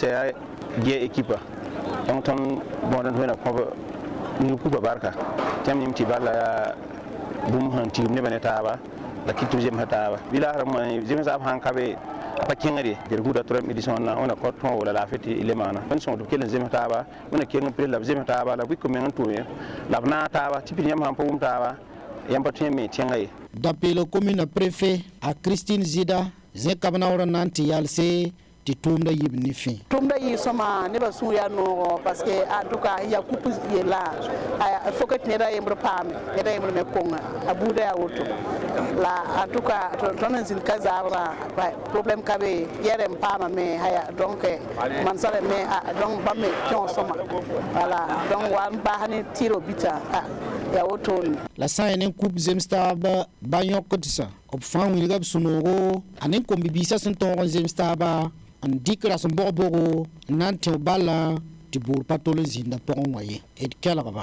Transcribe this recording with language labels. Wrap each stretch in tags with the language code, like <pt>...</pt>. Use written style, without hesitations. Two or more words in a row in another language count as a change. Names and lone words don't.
<mos>yaa gɛɛ</mos> <fr>équipe donc</fr> <mos>tõnd bõod n wẽna kõb ning kupa barka tẽm nim tɩ bala yaa bũmb sẽn tigm nebã ne taaba la kɩt tɩ b zemsã taaba bɩ la zemsã b sãn ka be a pa kẽngre dẽr gũuda</mos> <fr>troisième édition</fr> <mos>na wẽna kõt tõog wala laafɩ tɩ le maana wẽnd sõng tɩ b kell n zems taaba wẽna keng pres la b zems taaba la wɩk meng n tʋʋme la b naag taaba tɩ pid yãmb sãn pa wʋm taaba yãmb pa tõe n me tẽngã ye da-peelg</mos> <fr>commune préfet</fr> <mos>a Christine Zida zẽka b naoor n na n tɩ yalse tɩ tʋʋmda yib ne fẽ tʋʋmda yɩ sõma nebã sũur yaa noogo</mos> <fr>parce que en tout cas</fr> <mos>ya kup yella fo que tɩ neda yembr paame neda yembr me konga a buuda yaa woto la</mos> <fr>en tout cas</fr> <mos>tõnd n zĩnd ka zaabrã problème ka be yɛrɛ n paama me haya donc mansala me donc bãmb me tẽo sõma</mos> <fr>voilà donc</fr> <mos>wa n baas ne tɩɩro bita yaa wotoone la sã n ne kup zems taaba ba yõkd sã b fãa wilga b sũ-noogo a ne kom-bi-biisã sẽn tõog n zems taaba n dɩk rasem bog-bogo n na n tẽ bala tɩ boor pa tol n zĩnda pʋgẽ wã ye d kelgba</mos>